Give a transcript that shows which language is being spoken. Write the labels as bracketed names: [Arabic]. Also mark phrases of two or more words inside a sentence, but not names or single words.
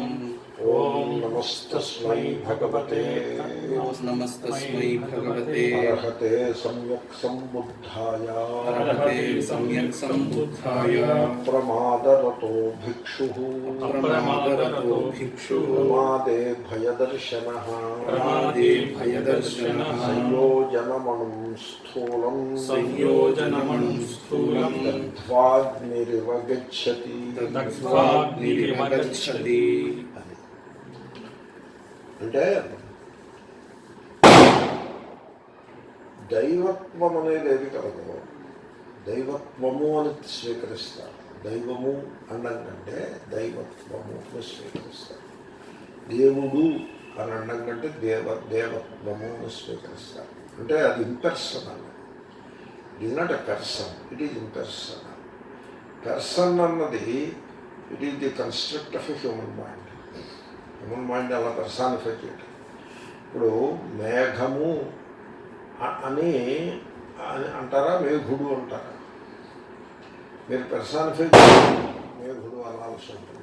[Sanskrit] ओम नमस्तस्मै भगवते अरहते सम्यक् सम्बुद्धाय प्रमादरतो भिक्षुः प्रमादे भयदर्शनः संयोजनमणुं स्थूलं दग्ध्वाग्निरिव गच्छति। [Telugu] అంటే దైవత్వం అనేది ఏది కలదో దైవత్వము అని స్వీకరిస్తారు. దైవము అనడం కంటే దైవత్వము అని స్వీకరిస్తారు. దేవుడు అని అనడం కంటే దేవత్వము అని స్వీకరిస్తారు. అంటే అది ఇంపర్సనల్. [English] it is not a person, it is impersonal. [Telugu] పర్సన్ అన్నది [English] it is the construct of a human mind. human mind [Telugu] అలా పర్సానిఫై చేయటం. ఇప్పుడు మేఘము అని అంటారా, మేఘుడు అంటారా? మీరు పర్సానిఫై మేఘుడు అనాల్సి ఉంటుంది.